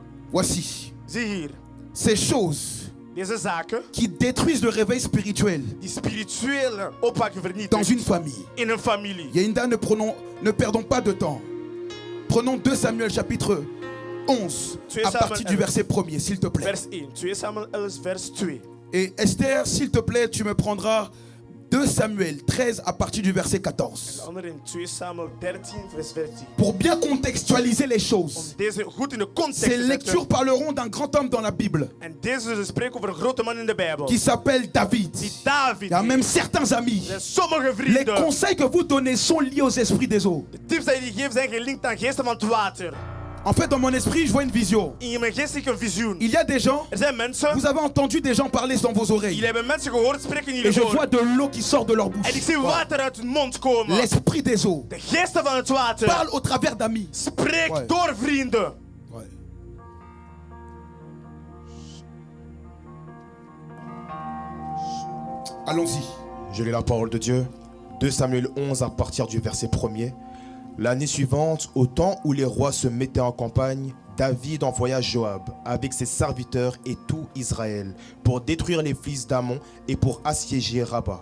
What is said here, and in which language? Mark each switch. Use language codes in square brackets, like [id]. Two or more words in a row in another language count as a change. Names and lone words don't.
[fr] Voici [nl] Zie hier, [fr] ces choses [nl] deze zaken [fr] qui détruisent le réveil spirituel [nl] die spirituele opwekking [fr] dans [nl] vernietigen [fr] une famille. [nl] in een familie. [fr] Yeinda, ne perdons pas de temps. Prenons 2 Samuel chapitre 11 à partir du verset 1er, s'il te plaît. [nl] Vers 1, 2 Samuel 11 vers 2. [fr] Et Esther, s'il te plaît, tu me prendras 2 Samuel 13 à partir du verset 14. [nl] De andere in 2 Samuel 13 vers 14. [fr] Pour bien contextualiser les [nl] Om [fr] choses. [nl] deze goed in de context [fr] Ces [nl] te [fr] lectures [nl] zetten. [fr] parleront d'un grand homme dans la Bible [nl] En deze zullen spreken over een grote man in de Bijbel. [fr] qui s'appelle David. [nl] Die David. [fr] Il y a même certains amis. [nl] Er zijn sommige [fr] Les [nl] vrienden. [fr] conseils que vous donnez sont liés aux esprits des eaux. [nl] De tips die je geeft zijn gelinkt aan geesten van het water. [fr] En fait, dans mon esprit, je vois une vision. [nl] In mijn geest zie ik een visioen. [fr] Il y a des gens, [nl] Er zijn mensen. [fr] vous avez entendu des gens parler dans vos oreilles. [nl] Jullie hebben mensen gehoord spreken in [fr] Et [nl] jullie [fr] je vois [nl] oren. [fr] de l'eau qui sort de leur bouche. [nl] En ik zie [fr] Voilà. [nl] water uit hun mond komen. [fr] L'esprit des eaux [nl] De geesten van het water. [fr] parle au travers d'amis. [nl] Spreek [fr] Ouais. [nl] door vrienden. [fr] Ouais. Allons-y. Je lis la parole de Dieu. 2 Samuel 11 à partir du verset 1er. L'année suivante, au temps où les rois se mettaient en campagne, David envoya Joab avec ses serviteurs et tout Israël pour détruire les fils d'Ammon et pour assiéger Rabat.